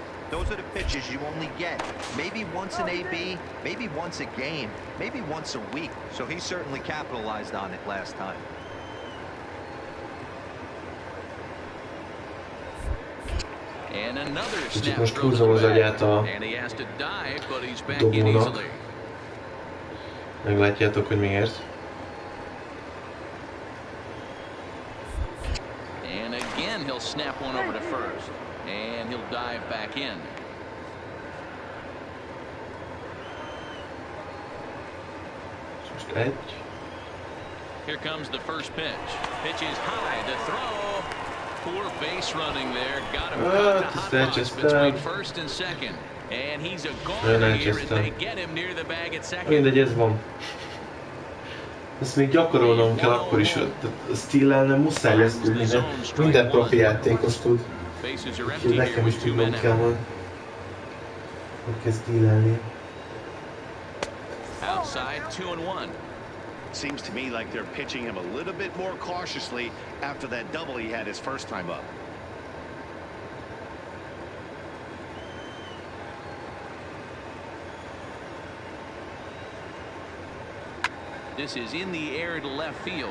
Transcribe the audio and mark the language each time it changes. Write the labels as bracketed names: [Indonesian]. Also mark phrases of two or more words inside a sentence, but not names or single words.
[English] Those are the pitches you only get. Maybe once an AB, maybe once a game, maybe once a week. So he certainly capitalized on it last time. And another [Hungarian] Kicsit [English] snap [Hungarian] most [English] throw to [Hungarian] húzom az [English] the [Hungarian] agyát a [English] back. And he has to dive, but he's back in [Hungarian] dobónak. [English] easily. [Hungarian] Meglátjátok, hogy miért. [English] And again, he'll snap one over to first. And he'll dive back in. [Hungarian] Most egy. [English] Here comes the first pitch. Pitch is high. The throw. Poor base running there. Got him caught in a hot box between first and second. And he's a goal here, and they get him near the bag at second. [Hungarian] Mindegy, ez van. Ezt még gyakorolnom kell akkor is, a Steele-elnem muszáj lesz tudni, de minden profi játékos tud. Úgyhogy nekem is tudnom kell majd, hogy kell Steele-elni. [English] Outside, 2-1. Seems to me like they're pitching him a little bit more cautiously after that double he had his first time up. This is in the air to left field.